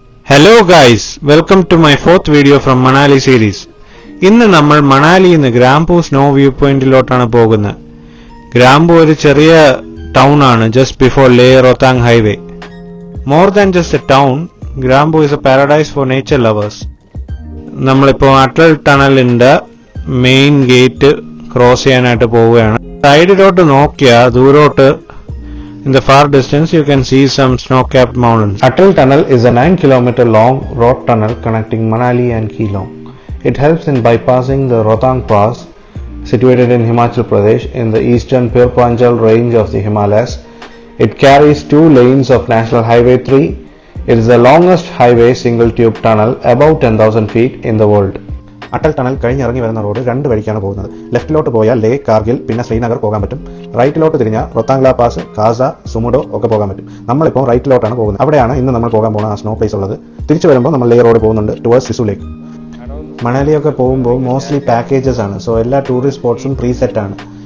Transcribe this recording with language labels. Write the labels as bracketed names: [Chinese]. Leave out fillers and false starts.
[English] Hello guys, welcome to my fourth video from Manali series. [Malayalam] ഇന്ന് നമ്മൾ മണാലിയിൽ നിന്ന് ഗ്രാംപൂ snow view പോയിന്റിലോട്ടാണ് പോകുന്നത്. ഗ്രാംപൂ ഒരു ചെറിയ ടൗൺ ആണ്, [English] just before [Malayalam] Leh Rohtang highway. [English] More than just a town, Gramphu is a paradise for nature lovers. [Malayalam] നമ്മളിപ്പോൾ Atal ടണലിന്റെ main gate cross ചെയ്യാനായിട്ട് പോവുകയാണ്. സൈഡിലോട്ട് നോക്കിയാൽ ദൂരോട്ട് [English] in the far distance you can see some snow-capped mountains. Atal Tunnel is a 9-kilometer long road tunnel connecting Manali and Keelong. It helps in bypassing the Rohtang Pass situated in Himachal Pradesh in the eastern Pir Panjal range of the Himalayas. It carries 2 lanes of National Highway 3. It is the longest highway single tube tunnel above 10,000 feet in the world. [Malayalam] Atal tunnel കഴിഞ്ഞിറങ്ങി വരുന്ന road 2 വഴിക്കാണ് പോകുന്നത്. ലെഫ്റ്റിലോട്ട് പോയാൽ ലേ, കാർഗിൽ, പിന്നെ ശ്രീനഗർ പോകാൻ പറ്റും. റൈറ്റിലോട്ട് തിരിഞ്ഞാൽ റോത്താങ്ല pass, കാസ, സുമുഡോ ഒക്കെ പോകാൻ പറ്റും. നമ്മളിപ്പോൾ റൈറ്റിലോട്ടാണ് പോകുന്നത്. അവിടെയാണ് ഇന്ന് നമ്മൾ പോകാൻ പോകുന്ന ആ സ്നോ പ്ലേസ് ഉള്ളത്. തിരിച്ചു വരുമ്പോൾ നമ്മൾ ലേ റോഡ് പോകുന്നുണ്ട് ടുവേഴ്സ് സിസു ലേക്ക്. മണാലിയൊക്കെ പോകുമ്പോൾ മോസ്റ്റ്ലി പാക്കേജസ് ആണ്, സോ എല്ലാ ടൂറിസ്റ്റ് സ്പോട്ട്സും പ്രീസെറ്റ് ആണ്.